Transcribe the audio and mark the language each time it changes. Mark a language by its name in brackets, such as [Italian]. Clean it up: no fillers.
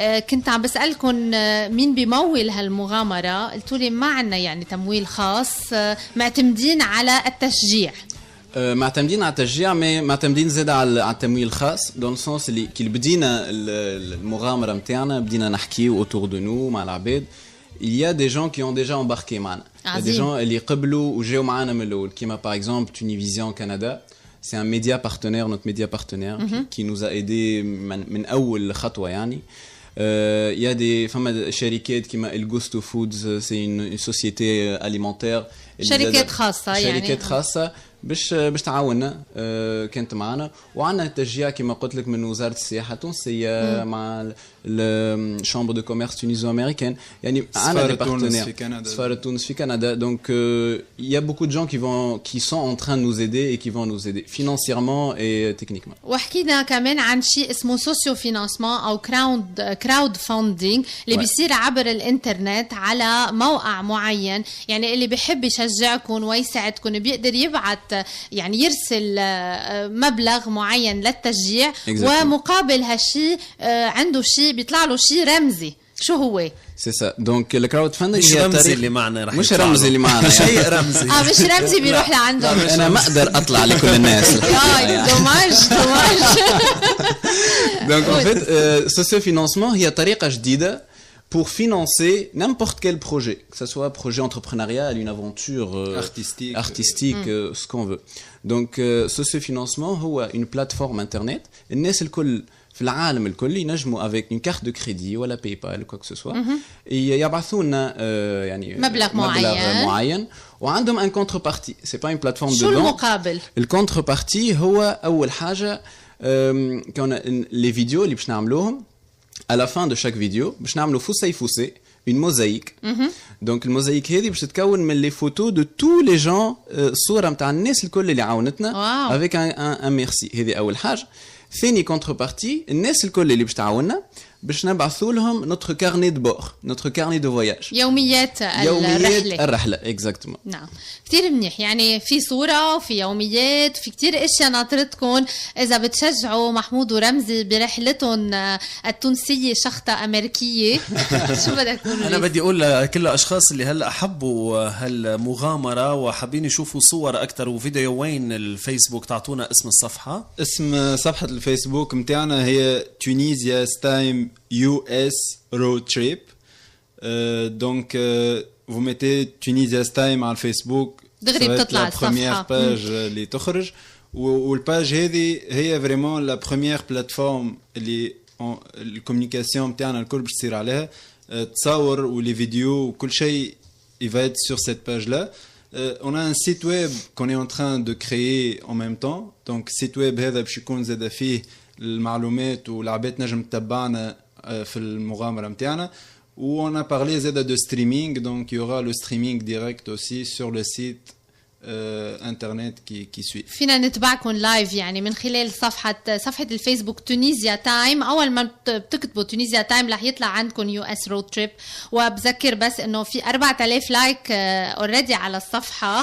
[Arabic] كنت عم بسألكم مين بيمول هالمغامرة، قلتوا لي معنا يعني تمويل خاص، معتمدين على التشجيع. معتمدين على التشجيع، معتمدين زاد على التمويل الخاص دون سونس اللي كي بدينا المغامرة متاعنا بدينا نحكي [French] autour de nous [Arabic] مع العباد. [French] Il y a des gens qui ont déjà embarqué معنا. Il y a des gens [Arabic] اللي قبلوا وجاوا معنا من الأول كيما [French] par exemple Tunivision Canada. C'est un média partenaire, notre média partenaire qui nous a aidé [Arabic] من أول خطوة يعني. [French] Il y a des [Arabic] فما شركات كيما [French] الجوستو فودز، c'est une société alimentaire. [Arabic] شركات خاصة يعني. شركات خاصة باش تعاوننا كانت معنا، وعندنا تشجيع كما قلت لك من وزارة السياحة التونسية مع الشامبر دو كوميرس تونيزو امريكان، يعني عندنا دي بارتنير. سفارة تونس في كندا. [French] Donc il y a beaucoup de gens qui sont en train de nous aider et qui vont nous aider financièrement et techniquement. [Arabic] وحكينا كمان عن شيء اسمه سوسيو فينانسمون او كراود فاندينج اللي بيصير عبر الانترنت على موقع معين، يعني اللي بيحب يشجعكم ويساعدكم بيقدر يبعث يعني يرسل مبلغ معين للتشجيع ومقابل هالشيء عنده شيء بيطلع له شيء رمزي. شو هو؟ [French] C'est ça. Donc le crowdfunding [Arabic] مش رمزي اللي معنا رح مش رمزي اللي معنا شيء رمزي. مش رمزي بيروح لعندهم. انا ما اقدر اطلع لكل الناس. دوماج. [French] Donc en fait socio-financement [Arabic] هي طريقة جديدة [French] pour financer n'importe quel projet, que ce soit un projet entrepreneurial, une aventure artistique ce qu'on veut. Donc socio-financement هو une plateforme internet. [Arabic] الناس الكل في العالم الكل ينجموا [French] avec une carte de crédit ولا PayPal ou quoi que ce soit [Arabic] يبعثوا لنا يعني مبلغ معين [French] وعندهم un contrepartie. C'est pas une plateforme de [Arabic] شو [French] don. [Arabic] المقابل؟ الcontrepartie هو أول حاجة كون les vidéos اللي باش نعملوهم [French] à la fin de chaque vidéo [Arabic] باش نعملوا فوسي [French] une mosaïque. Donc [Arabic] الموزايك هذه باش تتكون من لي فوتو دو تو لي جون صوره نتاع الناس الكل اللي عاونتنا افيك ان ميرسي. هذه اول حاجه. ثاني كونتر بارتي الناس الكل اللي باش تعاوننا باش نبعثوا لهم نوتر كارني دو بور، نوتر كارني دو فواياج، يوميات الرحله اكزاكتومون. نعم كتير منيح، يعني في صوره وفي يوميات، في كتير اشياء ناطرتكم اذا بتشجعوا محمود ورمزي برحلتهم التونسيه شخطه امريكيه. شو بدك تقول؟ انا بدي اقول لكل الاشخاص اللي هلا حبوا هالمغامره وحابين يشوفوا صور اكثر وفيديوين، الفيسبوك تعطونا اسم الصفحه. اسم صفحة الفيسبوك متاعنا هي تونيزيا ستايم US Road Trip. [French] Donc vous mettez Tunisia Style [Arabic] على الفيسبوك دغري بتطلع الصفحة باج اللي تخرج. والباج هذه هي فريمون لا بروميير بلاتفورم اللي الكوميونيكاسيون متاعنا الكل باش تصير عليها، تصور ولي فيديو وكل شيء [French] il va être sur cette page là. On a un site web qu'on est en train de créer en même temps. [Arabic] Donc site web هذا باش يكون زاد فيه المعلومات والعباد نجم تتبعنا في المغامرة متاعنا. [French] Où on a parlé de streaming, donc il y aura le streaming direct aussi sur le site internet qui suit. [Arabic] فينا نتبعكم لايف يعني من خلال صفحة الفيسبوك تونيزيا تايم. أول ما بتكتبوا تونيزيا تايم رح يطلع عندكم US Road Trip. وبذكر بس إنه في 4000 لايك اوريدي على الصفحة،